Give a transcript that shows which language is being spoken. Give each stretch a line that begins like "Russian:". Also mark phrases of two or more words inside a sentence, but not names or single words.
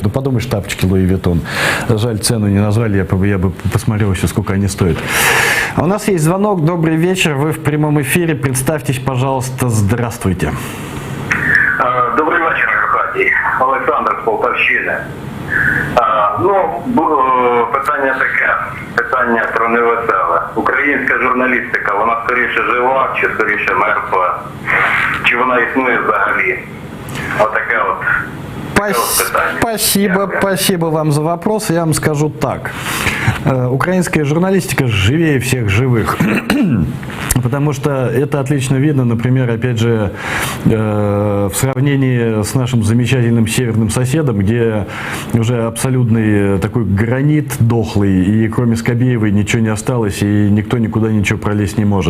Russian: Ну подумаешь, тапочки Луи Виттон. Жаль, цену не назвали, я бы посмотрел еще, сколько они стоят. А у нас есть звонок. Добрый вечер, вы в прямом эфире. Представьтесь, пожалуйста, здравствуйте.
Ukrainian: Добрий вечір, Аркадій. Олександр з Полтавщини. Питання таке, питання про невеселе. Українська журналістика, вона скоріше жива чи скоріше мертва? Чи вона існує взагалі? Отаке от.
Russian: Спасибо вам за вопрос. Я вам скажу так. Украинская журналистика живее всех живых. Потому что это отлично видно, например, опять же, в сравнении с нашим замечательным северным соседом, где уже абсолютный такой гранит дохлый, и кроме Скобеевой ничего не осталось, и никто никуда ничего пролезть не может.